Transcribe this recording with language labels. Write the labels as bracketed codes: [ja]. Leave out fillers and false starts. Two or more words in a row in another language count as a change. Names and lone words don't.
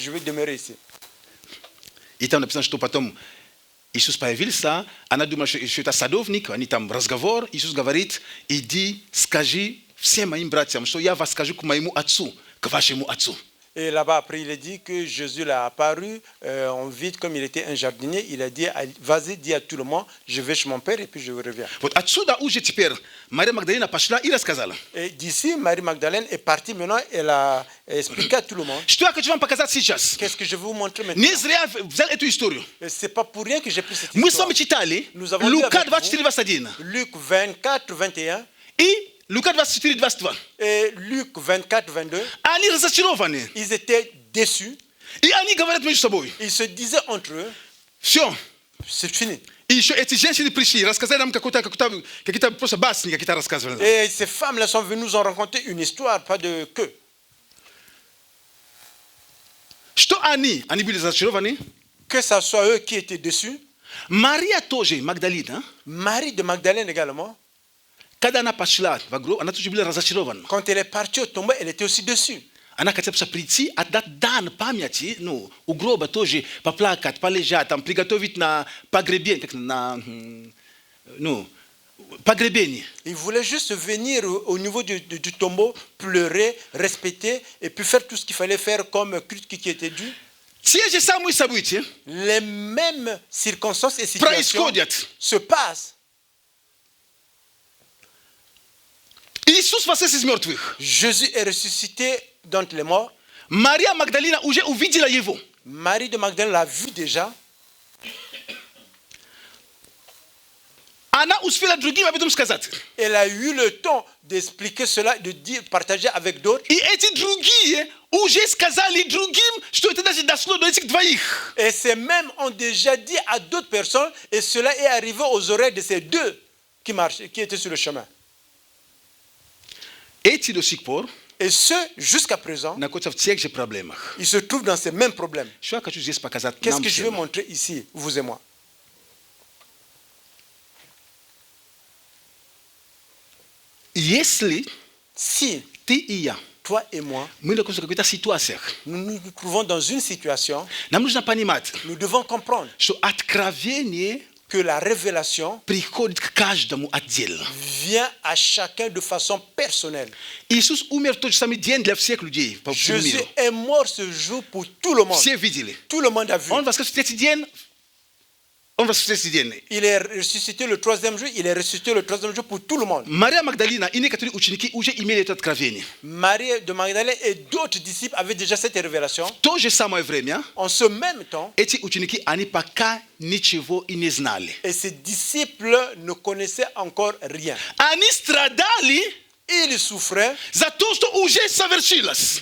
[fr] Je vais demeurer ici. [ru] И там написано, что потом Иисус появился, она думала, что это садовник, они там разговор, Иисус говорит, иди, скажи всем моим братьям, что я вас скажу к моему отцу, к вашему отцу. [fr] Et là-bas, après, il a dit que Jésus l'a apparu en vide, comme il était un jardinier. Il a dit, vas-y, dis à tout le monde, je vais chez mon père et puis je reviens. [ru] Вот отсюда уже теперь Мария Магдалина пошла и рассказала. [fr] Et d'ici, Marie-Magdalène est partie maintenant, elle a expliqué à tout le monde. [ru] Что я хочу вам показать сейчас? [fr] Qu'est-ce que je vais vous montrer maintenant? [ru] Не зря взял эту историю. [fr] Et c'est pas pour rien que j'ai pris cette [ru] Мы с [fr] histoire. [ru] вами читали [fr] Nous avons lu [ru] Лука [fr] avec vous 24:21 Luc 24, 21 [ru] и Лука 24:22. [fr] et Luc 24, 22. [ru] Они разочарованы. [fr] Ils étaient déçus. [ru] И они говорят между собой. [fr] Ils se disaient entre eux, [ru] Все. [fr] c'est fini. [ru] И еще эти женщины пришли, рассказали нам какие-то просто басни, какие-то рассказывали. нам. [fr] Et ces femmes-là sont venues nous en raconter une histoire, pas de queue. [ru] Что они были разочарованы. [fr] Que ce soit eux qui étaient déçus, [ru] Мария тоже, Магдалина, [fr] Marie de Magdalène également, [ru] когда она пошла в гроб, она тоже была разочарована. [fr] quand elle est partie au tombeau, elle était aussi déçue. [ru] Она хотела прийти, отдать дан памяти, ну, у гроба тоже поплакать, полежать, там, приготовить на погребение, как на, ну, погребение. [fr] Il voulait juste venir au niveau du tombeau, pleurer, respecter, et puis faire tout ce qu'il fallait faire comme culte qui était dû. [ru] Те же самые события [fr] Les mêmes circonstances et situations [ru] происходят. [fr] se passent. [ru] И Isus воскрес из мертвых. [fr] Jésus est ressuscité d'entre les morts. [ru] Мария Магдалина уже увидела его. [fr] Marie de Magdalene l'a vu déjà. [ru] Она успела другим об этом сказать. [fr] Elle a eu le temps d'expliquer cela, de dire, partager avec d'autres. [ru] И эти другие уже сказали другим, что это даже дошло до этих двоих. [fr] Et ces mêmes ont déjà dit à d'autres personnes, et cela est arrivé aux oreilles de ces deux qui marchaient, qui étaient sur le chemin. [ru] Эти до сих пор [fr] Et ceux, jusqu'à présent, [ru] находятся в тех же проблемах. [fr] ils se trouvent dans ces mêmes problèmes. [ru] Что я хочу здесь показать [fr] Qu'est-ce [ru] нам [fr] que je veux [ru] всем? [fr] montrer ici, vous et moi? [ru] Если [fr] Si [ru] ты и я, [fr] toi et moi, [ru] мы находимся в каких-то ситуациях, [fr] nous nous trouvons dans une situation, [ru] нам нужно понимать, [fr] nous devons comprendre [ru] что откровение [fr] que la révélation [ru] приходит к каждому отдельно. [fr] vient à chacun de façon personnelle. [ru] Иисус умер в тот же самый день для всех людей по всему [fr] Jésus [ru] миру. [fr] est mort ce jour pour tout le monde. [ru] Все видели. [fr] Tout le monde a vu. [ru] Он воскрес в третий день. Он воскрес в третий день. [fr] Il est ressuscité le troisième jour, il est ressuscité le troisième jour pour tout le monde. [ru] Мария Магдалина и некоторые ученики уже имели это откровение. [fr] Marie de Magdalene et d'autres disciples avaient déjà cette révélation. [ru] В то же самое время [fr] En ce même temps, [ru] эти ученики, они пока ничего и не знали. [fr] et ses disciples ne connaissaient encore rien. [ru] Они страдали [fr] Ils souffraient [ru] за то, что уже совершилось.